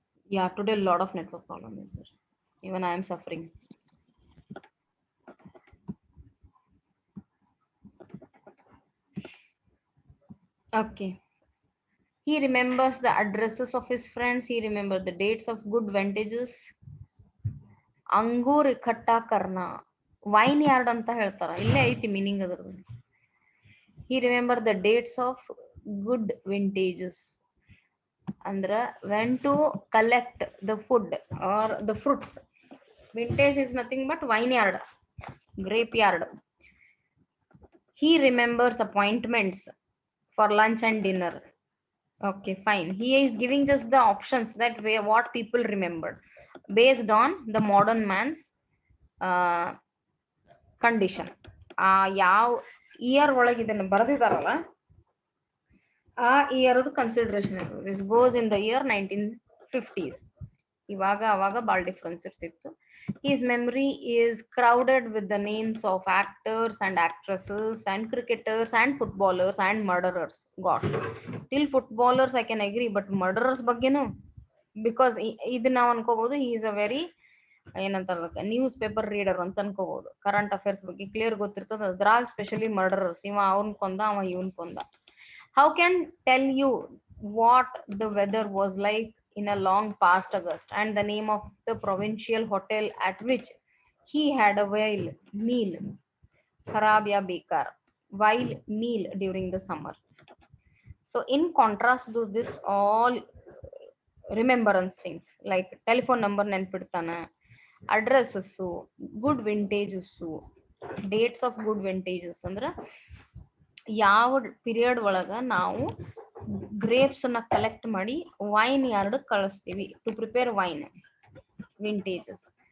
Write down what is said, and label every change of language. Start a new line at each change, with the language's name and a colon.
English: Yeah, today a lot of network problem is there. Even I am suffering. Okay. He remembers the addresses of his friends. He remembers the dates of good vintages.
Hindi: ಅಂಗೂರ್ ಇಕಟ್ಟ ಕರ್ನ
Kannada: wine yard ಅಂತ ಹೇಳ್ತಾರ, ಇಲ್ಲೇ ಐತಿ meaning ಅದ್ರದ್ದು.
English: He remember the dates of good vintages.
Kannada: ಅಂದ್ರ
English: when to collect the food or the fruits. Vintage is nothing but vineyard, grape yard. He remembers appointments for lunch and dinner. Okay, fine. He is giving just the options that way what people remembered based on the modern man's condition.
Kannada: ಯಾವ year ಒಳಗೆ ಇದನ್ನು ಬರೆದಿದ್ದಾರಲ್ಲ
English: ಆ year consideration this goes in the year 1950s.
Kannada: ಇವಾಗ ಅವಾಗ ಭಾಳ difference ಇರ್ತಿತ್ತು.
English: His memory is crowded with the names of actors and actresses and cricketers and footballers and murderers. God, till footballers I can agree, but murderers
Kannada: ಬಗ್ಗೆನು because ಇದು ನಾವು ಅನ್ಕೋಬಹುದು
English: he is a very
Kannada: ಏನಂತಾರ
English: newspaper reader
Kannada: ಅಂತ ಅನ್ಕೋಬಹುದು. Current affairs ಬಗ್ಗೆ clear ಗೊತ್ತಿರ್ತದ, ಅದ್ರಾಗ specially murderers, ಇವ ಅವನ್ ಕೊಂದ ಅವ ಇವನ್ ಕೊಂದ.
English: How can tell you what the weather was like in a long past August and the name of the provincial hotel at which he had a while meal,
Hindi: kharab ya bekar,
English: while meal during the summer. So in contrast to this all remembrance things like telephone number
Kannada: ನೆನ್ಪಿಡ್ತಾನ,
English: addresses, good vintages, dates of good vintages
Kannada: ಅಂದ್ರ ಯಾವ period ಒಳಗ ನಾವು
English: grapes
Kannada: ಅನ್ನ collect ಮಾಡಿ wine yard ಕಳಿಸ್ತೀವಿ
English: To prepare wine, vintages.